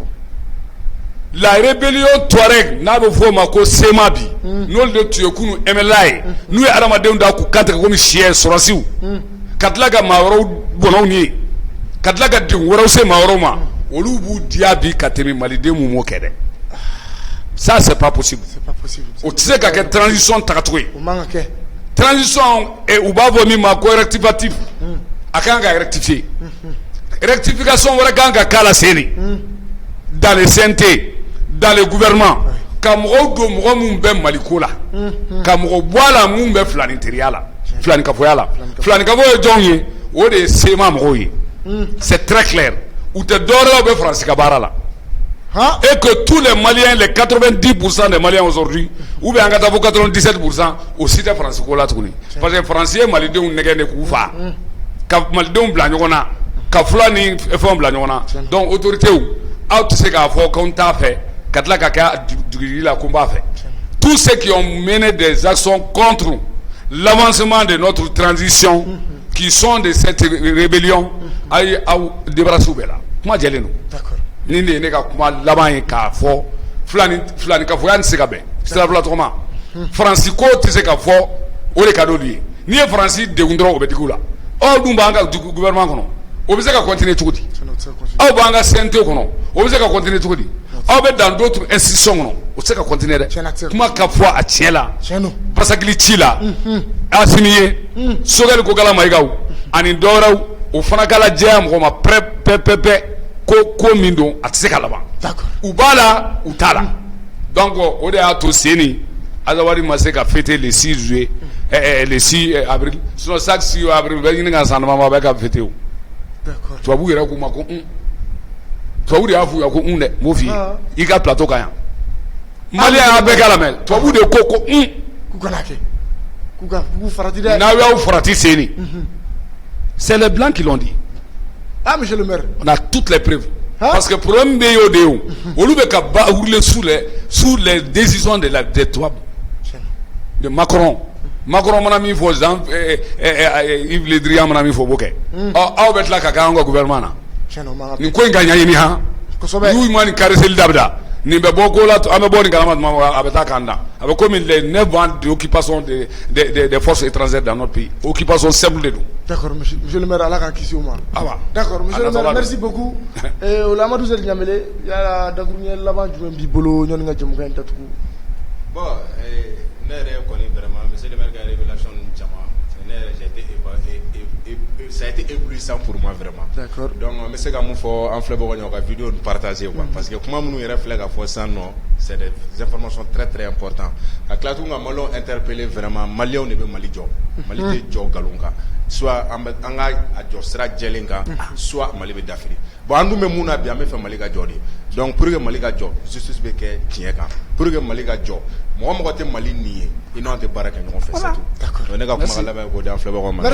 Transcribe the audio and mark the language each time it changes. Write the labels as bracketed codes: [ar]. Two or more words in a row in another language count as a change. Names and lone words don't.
[fr] la rébellion Touareg [bm] n'a bɛ fɔ o ma ko SEMA bi n'olu de tun ye kunu MLA ye n'u ye adamadenw da k'u kantigɛ komi siyɛ sɔrɔsiw ka tila ka maa wɛrɛw bɔnɛw ni ka tila ka degun wɛrɛw se maa wɛrɛw ma olu b'u diya bi ka tɛmɛ maliden mun m'o kɛ dɛ [fr] ça c'est pas possible [bm] o tɛ se ka kɛ transition tagacogo ye transition u b'a fɔ min ma ko rectificatif a kan ka rectifier rectification wɛrɛ kan ka k'a la seni [fr] dans le CNT dans le gouvernement [bm] ka mɔgɔw don mɔgɔ minnu bɛ Mali ko la ka mɔgɔ bɔ a la minnu bɛ filaninteriya la filanikafoya la filanikafo ye jɔnw ye o de ye SEMA mɔgɔw ye [fr] c'est très clair [bm] u tɛ dɔwɛrɛ la u bɛ Faransi ka baara la [fr] et que tous les Maliens les 90% des Maliens aujourd'hui ou bien [bm] an ka taa fɔ 97% o si tɛ Faransi ko la tuguni parce que Faransi ye malidenw nɛgɛ de k'u faa ka malidenw bila ɲɔgɔn na ka fula ni fɛnw bila ɲɔgɔn na [fr] donc autorités [bm] aw tɛ se k'a fɔ k'anw t'a fɛ ka tila ka kɛ dugutigi la ko n b'a fɛ [fr] tous ceux qui ont mené des actions contre l'avancement de notre transition qui sont de cette rébellion [bm] a ye aw débarrassé bɛɛ la kuma jɛlen don nin de ye ne ka kuma laban ye k'a fɔ filanikafoya tɛ se ka bɛn sirafila tɔgɔma Faransi ko tɛ se ka fɔ o de ka d'olu ye n'i ye Faransi degun dɔrɔn o bɛ digi u la aw dun b'an ka gouvernement kɔnɔ o bɛ se ka continuer cogo di aw b'an ka CNT kɔnɔ o bɛ se ka continuer cogo di aw bɛ [fr] dans d'autres institutions [bm] kɔnɔ o tɛ se ka continuer dɛ kuma ka fɔ a tiɲɛ la basakili ci la Asimi ye Sogɛl ko kala Mayigaw ani dɔwɛrɛw o fana kala jɛya mɔgɔ ma pɛpɛpɛpɛ ko min don a tɛ se ka laban u b'a la u t'a la donc o de y'a to Seni Azawadi ma se ka [fr] fêter le 6 juillet le 6 avril sinon chaque 6 avril [bm] bɛ ɲini ka san dama ma bɛ ka fêter o tubabu yɛrɛ k'u ma ko tubabu de y'a f'u ye ko dɛ n b'o f'i ye i ka plateau kan yan Malien y'a bɛɛ k'a la mɛ tubabu de ko k'u kana kɛ k'u farati dɛ n'aw y'aw farati [fr] Seni c'est les blancs qui l'ont dit monsieur le maire on a toutes les preuves parce que [bm] problème bɛ y'o de ye o olu bɛ ka [fr] rouler sous les décisions des [bm] tubabu de Macron mana min fɔ Yves Le Drian mana min fɔ o b'o kɛ aw bɛ tila ka kɛ an ka gouvernement na nin ko in ka ɲɛɲini han n'u ma nin caresseli dabila nin bɛ bɔ ko la an bɛ bɔ nin kalama tuma min a bɛ taa k'an da a bɛ komi [fr] les 9 ans d'occupation des forces étrangères dans notre pays occupation simple [bm] de don. [fr] D'accord monsieur le maire [bm] ala k'an kisi o ma. [fr] D'accord monsieur le maire merci beaucoup [bm] o la Amadou Seli Ɲamele yala dakuruɲɛ laban jumɛn b'i bolo ɲɔni ka jamukan in datugu. [fr] Bon [bm] ne yɛrɛ kɔni [fr] vraiment monsieur le maire [bm] ka révélation caman ne yɛrɛ [fr] j'ai été ça a été éblouissant pour moi vraiment. D'accord. [bm] Donc n bɛ se ka mun fɔ an filɛbagaw ɲɛna ka vidéo partager quoi [fr] parce que [bm] kuma minnu yɛrɛ filɛ ka fɔ sisan nɔ [fr] c'est des informations très très importantes [bm] ka tila tuguni ka Maliens interpeller vraiment Maliens de bɛ Mali jɔ Mali tɛ jɔ nkalon kan soit an ka a jɔ sira jɛlen kan soit Mali bɛ dafiri bon an dun bɛ mun na bi an bɛ fɛ Mali ka jɔ de donc [fr] pour que [bm] Mali ka jɔ justice bɛ kɛ tiɲɛ kan [fr] pour que [bm] Mali ka jɔ mɔgɔ mɔgɔ tɛ Mali nin ye i n'anw tɛ baara kɛ ɲɔgɔn fɛ [fr] c'est tout donc [bm] ne ka kuma ka labɛn k'o di an filɛbagaw ma.